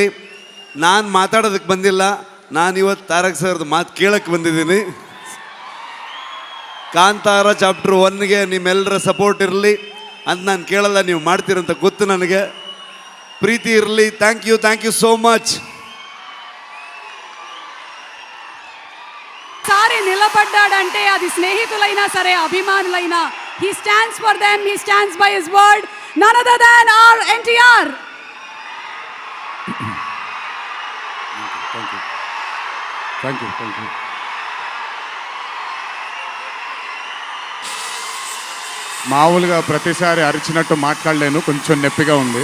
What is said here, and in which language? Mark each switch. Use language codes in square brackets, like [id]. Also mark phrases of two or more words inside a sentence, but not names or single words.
[kn] ನಾನು ಮಾತಾಡೋದಕ್ಕೆ ಬಂದಿಲ್ಲ, ನಾನು ಇವತ್ತು ತಾರಕ್ ಸರ್ದು ಮಾತು ಕೇಳಕ್ಕೆ ಬಂದಿದ್ದೀನಿ. ಕಾಂತಾರ ಚಾಪ್ಟರ್ 1ಗೆ ನಿಮ್ಮೆಲ್ಲರ ಸಪೋರ್ಟ್ ಇರಲಿ ಅಂತ ನಾನು ಕೇಳಲ್ಲ, ನೀವು ಮಾಡ್ತೀರಂತ ಗೊತ್ತು ನನಗೆ. ಪ್ರೀತಿ ಇರಲಿ. [en] thank you so much. [te] సారి నిలబడ్డాడంటే అది స్నేహితులైనా సరే అభిమానులైనా, [en] He stands for them, he stands by his word, none other than R NTR. Thank you. [te] మామూలుగా ప్రతిసారి అరిచినట్టు మాట్లాడలేను, కొంచెం నొప్పిగా ఉంది.